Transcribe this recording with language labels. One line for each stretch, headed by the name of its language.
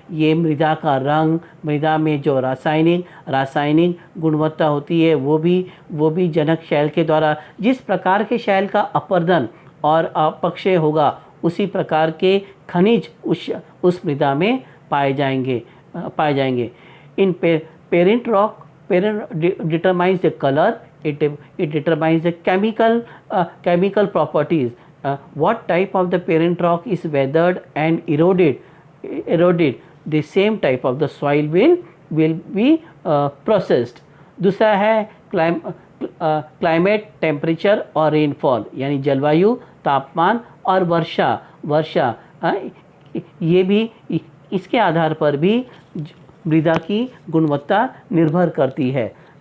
Hindi: ये मृदा का रंग, मृदा में जो रासायनिक गुणवत्ता होती है वो भी जनक शैल के द्वारा, जिस प्रकार के शैल का अपर्दन और अपक्षय होगा उसी प्रकार के खनिज उस मृदा में पाए जाएंगे।
English: In parent rock, parent determines the colour, it determines the chemical properties. What type of the parent rock is weathered and eroded, the same type of the soil will be processed.
Hindi: दूसरा है क्लाइमेट, टेम्परेचर और rainfall, यानी जलवायु, तापमान और वर्षा। ये भी, इसके आधार पर भी मृदा की गुणवत्ता निर्भर करती है।